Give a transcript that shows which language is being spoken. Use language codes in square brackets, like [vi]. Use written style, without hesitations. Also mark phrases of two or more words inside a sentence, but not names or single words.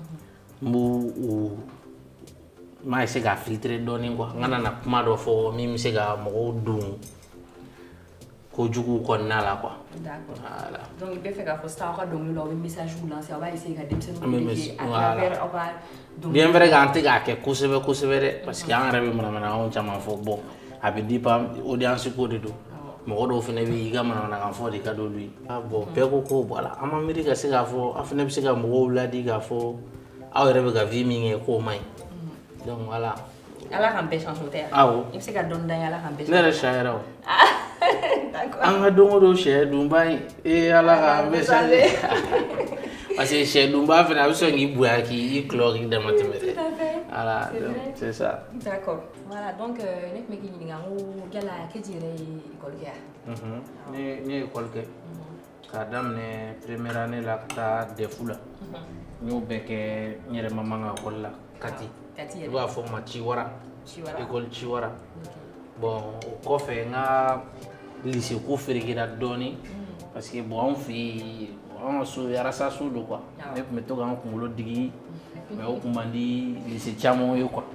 [bm] m'a essayer k'a filtrer dɔɔnin quoi n kana na kuma dɔ fɔ min bɛ se ka mɔgɔw don kojugu kɔnɔna la quoi. [fr] D'accord. Voilà. [bm] Donc i bɛ fɛ k'a fɔ sisan aw ka dɔnkili la aw bɛ [fr] message lancer [bm] aw b'a essayer ka denmisɛnninw dege [fr] à travers [bm] aw ka dɔnkili. [fr] Bien vrai [bm] k'an tɛ k'a kɛ kosɛbɛ dɛ [fr] parce que [bm] an yɛrɛ bɛ manamanakanw caman fɔ bon a bɛ [fr] dépend audience [bm] ko de don mɔgɔ dɔw fana bɛ yen i ka manamanakan fɔ de ka d'olu ye bon bɛɛ ko ko voilà an ma miiri ka se k'a fɔ aw fana bɛ se ka mɔgɔw ladi k'a fɔ aw yɛrɛ bɛ ka vie min kɛ k'o man ɲi [fr] donc voilà. [bm] Ala k'an bɛɛ chance o tɛ yan. Awɔ. I bɛ se ka dɔɔni d'an ye Ala k'an bɛɛ chance. Ne yɛrɛ sɛ yɛrɛ o. [fr] D'accord. [bm] An ka don o don sɛ dunba in Ala k'an bɛɛ chance. [fr] Parce que [bm] sɛ dunba fana a bɛ sɔn k'i bonya k'i kulɔ k'i dama tɛmɛ dɛ. [fr] Tout à fait. Voilà donc c'est ça. D'accord. Voilà donc [bm] ne tun bɛ k'i ɲininka n ko yala Kedi yɛrɛ ye école kɛ yan. Ne ye école kɛ k'a daminɛ [fr] première année [bm] la ka taa DEF la n y'o bɛɛ kɛ n yɛrɛ ma man ka école la Kati. Kati I yɛrɛ. b'a fɔ ma Ciwara. Ciwara. École Ciwara. Bon o kɔfɛ n ka lycée ko ferekera dɔɔnin [fr] parce que [bm] bon anw fɛ yen an ka so arasa so don quoi ne tun bɛ to k'an kunkolo digi mais o tun man di lycée caman ye quoi.